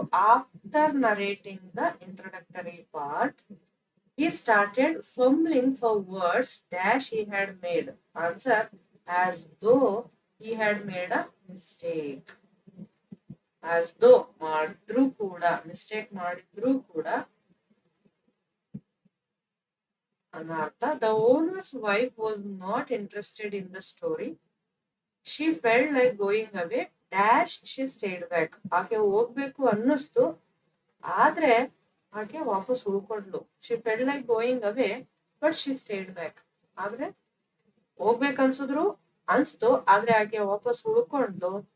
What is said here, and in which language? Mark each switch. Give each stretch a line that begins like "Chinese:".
English: After narrating the introductory part, he started fumbling for words dash he had made. Answer, as though he had made a mistake. As though
Kannada: ಮಾಡಿದ್ರು ಕೂಡ, mistake ಮಾಡಿದ್ರು ಕೂಡ ಅರ್ಥ.
English: The owner's wife was not interested in the story. She felt like going away dash she stayed back.
Kannada: ಆಕೆ ಹೋಗ್ಬೇಕು ಅನ್ನಿಸ್ತು, ಆದ್ರೆ ಆಕೆ ವಾಪಸ್ ಉಳ್ಕೊಂಡ್ಲು.
English: She felt like going away but she stayed back.
Kannada: ಆದ್ರೆ ಹೋಗ್ಬೇಕನ್ಸಿದ್ರು ಅನ್ಸ್ತು, ಆದ್ರೆ ಆಕೆ ವಾಪಸ್ ಉಳ್ಕೊಂಡ್ಲು.